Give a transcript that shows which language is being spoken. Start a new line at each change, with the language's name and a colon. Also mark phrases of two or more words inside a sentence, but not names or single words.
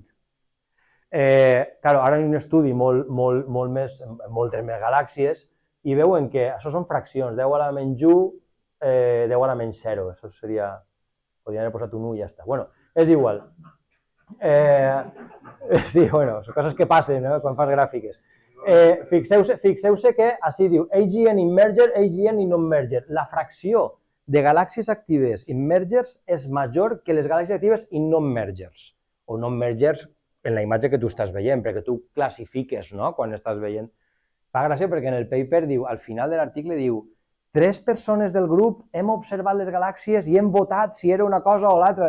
Catalan: Claro, ara hi ha un estudi moltes més galàxies i veuen que això són fraccions, 10 a la menys 1, 10 a la menys 0. Això seria... Podríem haver posat un 1 i ja està. Bueno, és igual. Sí, bueno, són coses que passen, no?, quan fas gràfiques. Fixeu-se que així diu
English: AGN in merger, AGN in non-merger.
Catalan: La fracció de galàxies actives
English: in mergers
Catalan: és major que les galàxies actives
English: in non-mergers.
Catalan: O non-mergers en la imatge que tu estàs veient, perquè tu classifiques, no?, quan estàs veient. Fa gràcia perquè en el paper diu, al final de l'article diu 3 persones del grup hem observat les galàxies i hem votat si era una cosa o l'altra.